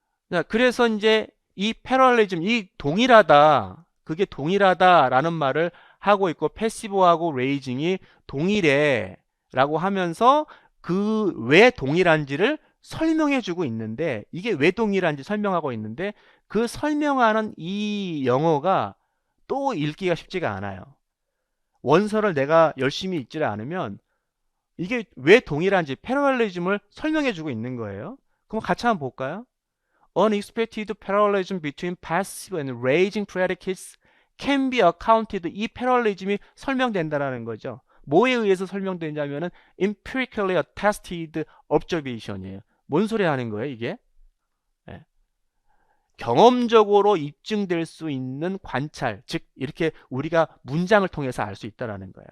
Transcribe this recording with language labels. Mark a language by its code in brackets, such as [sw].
[ko] 자, 그래서 이제 이 패럴리즘, 이 동일하다, 그게 동일하다라는 말을 하고 있고 패시브하고 레이징이 동일해 라고 하면서 그 왜 동일한지를 설명해 주고 있는데 이게 왜 동일한지 설명하고 있는데 그 설명하는 이 영어가 또 읽기가 쉽지가 않아요. 원서를 내가 열심히 읽지를 않으면 이게 왜 동일한지 패러렐리즘을 설명해 주고 있는 거예요. 그럼 같이 한번 볼까요? [en] Unexpected parallelism between passive and raising predicates can be accounted. [ko] 이 패럴리즘이 설명된다라는 거죠. 뭐에 의해서 설명되냐면은 [en] empirically attested observation [ko] 이에요. 뭔 소리 하는 거예요, 이게? 경험적으로 입증될 수 있는 관찰, 즉 이렇게 우리가 문장을 통해서 알 수 있다라는 거예요.